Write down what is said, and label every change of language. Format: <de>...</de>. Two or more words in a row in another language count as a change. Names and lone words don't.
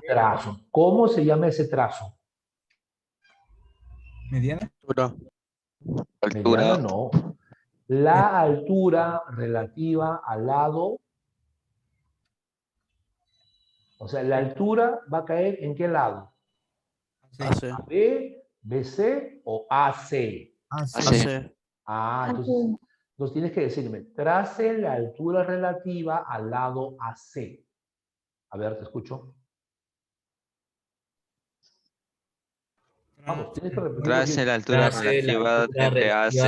<es>Trazo. ¿Cómo se llama ese trazo? mediana? Mediana Altura. no. La altura relativa al lado, o sea, la altura va a caer ¿en qué lado? AC. ¿B, BC o AC? AC. AC. Entonces tienes que decirme, trace la altura relativa al lado AC. A ver, te escucho. Vamos, tienes que repetirlo Trace bien. la altura Trace la relativa altura entre relativa</es>